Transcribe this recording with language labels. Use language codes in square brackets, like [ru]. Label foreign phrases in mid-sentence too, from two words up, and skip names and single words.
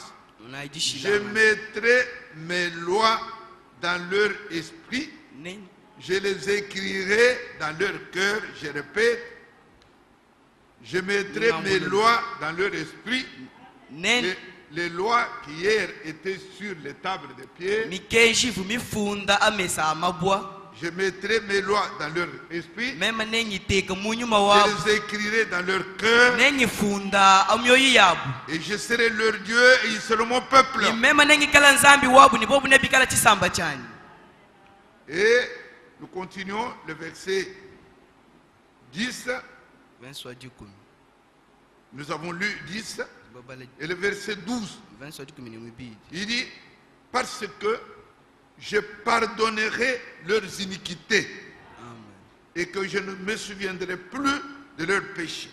[fr] Je mettrai mes lois dans leur esprit, je les écrirai dans leur cœur, je répète, je mettrai mes lois dans leur esprit, les lois qui hier étaient sur les tables de pierre, Je mettrai mes lois dans leur esprit. [cjk] mema nengiteka mu nyuma [fr] Je [cjk] wabo [fr] les écrirai dans leur cœur. [cjk] nengifunda amyoyo yabo [fr] Et je serai leur Dieu et ils seront mon peuple. [cjk] mema nengikala nzambi wabo nibo bunebikala chisamba chani. [fr] Et nous continuons le verset 10. Nous avons lu 10 et le verset 12. Il dit, parce que je pardonnerai leurs iniquités et que je ne me souviendrai plus de leurs péchés.